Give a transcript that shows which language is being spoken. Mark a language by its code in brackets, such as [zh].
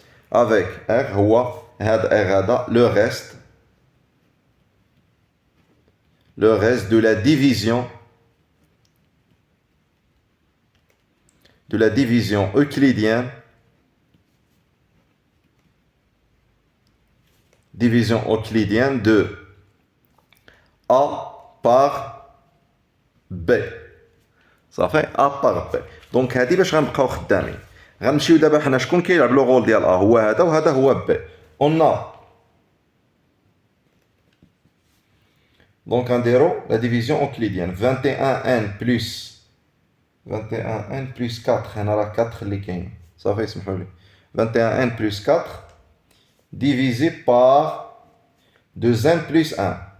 [fr] avec R هو هذا R هذا le reste de la division euclidienne de A par B. صافي A par B. [ar] دونك هادي باش غنبقاو خدامين. غنمشيو دابا حنا شكون كيلعب لو رول ديال A هو هذا وهذا هو B. [fr] On a donc غنديرو la division euclidienne 21n plus 21n plus 4 هنا راه 4 اللي كاين صافي اسمحوا لي 21n plus 4 divisé par 2n plus 1